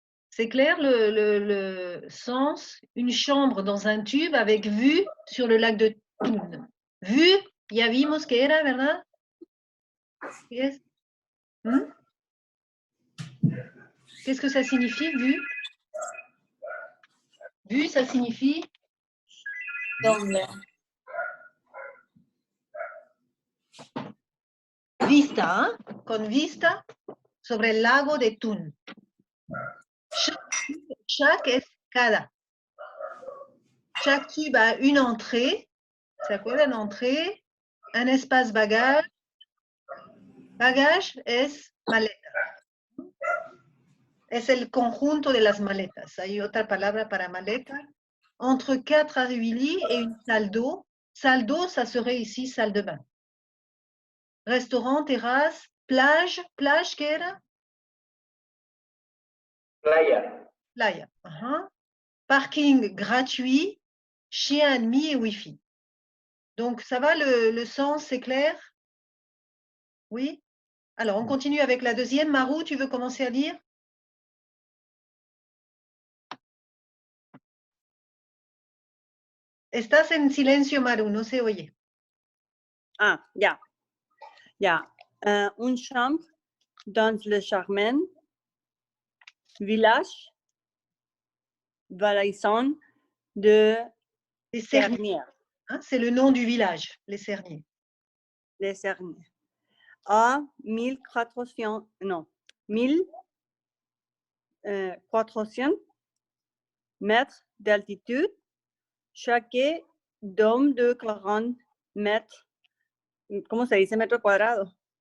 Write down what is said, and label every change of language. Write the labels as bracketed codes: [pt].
[fr] C'est clair le sens? Une chambre dans un tube avec vue sur le lac de Thun. [es] Vue, ya vimos que era, ¿verdad? [en] Yes. [fr] Qu'est-ce que ça signifie, vue? Vue, ça signifie vista, hein? [es] Con vista sobre el lago de Thun. Chaque es cada. [fr] Chaque tube a une entrée. [es] ¿Se acuerdan? [fr] Entrée, un espace bagage. Bagage [es] es maleta. Es el conjunto de las maletas. Hay otra palabra para maleta. [fr] Entre 4 à 8 lits et une salle d'eau. Salle d'eau, ça serait ici salle de bain. Restaurant, terrasse, plage. Plage, [es] ¿qué era? Playa. [fr] Playa. Parking gratuit, chien admis et Wi-Fi. Donc, ça va, le sens, c'est clair? Oui? Alors, on continue avec la deuxième. Marou, tu veux commencer à lire? [es] Estás en silencio, Maru, no se oye. Ah, ya. Ya. [fr] Une chambre dans le charmant village valaisan de Les Cerniers. Cernières. Hein, c'est le nom du village, les Cerniers. Les Cernières. À 1400, non, 1400 mètres d'altitude, chaque dôme de 40 mètres, [es] ¿cómo se dice metro cuadrado?